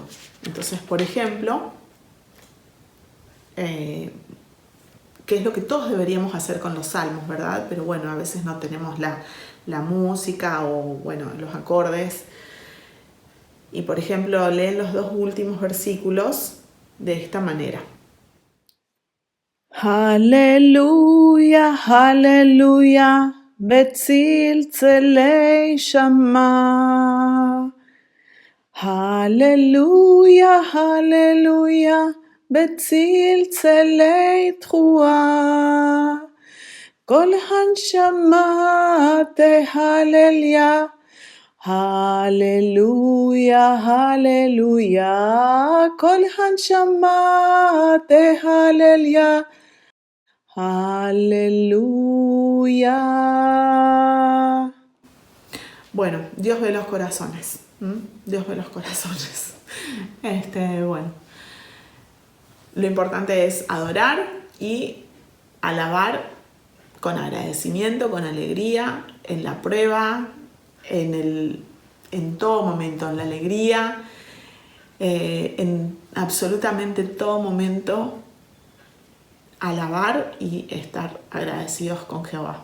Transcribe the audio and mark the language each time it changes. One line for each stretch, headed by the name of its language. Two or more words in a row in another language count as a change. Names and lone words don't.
Spanish: Entonces, por ejemplo, que es lo que todos deberíamos hacer con los salmos, ¿verdad? Pero bueno, a veces no tenemos la música o, bueno, los acordes. Y, por ejemplo, leen los 2 últimos versículos de esta manera.
Hebrew: הללויה, הללויה, בצלצלי שמע. הללויה, הללויה, בצלצלי תרועה. כל הנשמה תהלליה. הללויה, הללויה, כל הנשמה תהלליה.
Spanish: Aleluya. Bueno, Dios ve los corazones. Dios ve los corazones. Bueno, lo importante es adorar y alabar con agradecimiento, con alegría, en la prueba, en todo momento, en la alegría, en absolutamente todo momento, alabar y estar agradecidos con Jehová.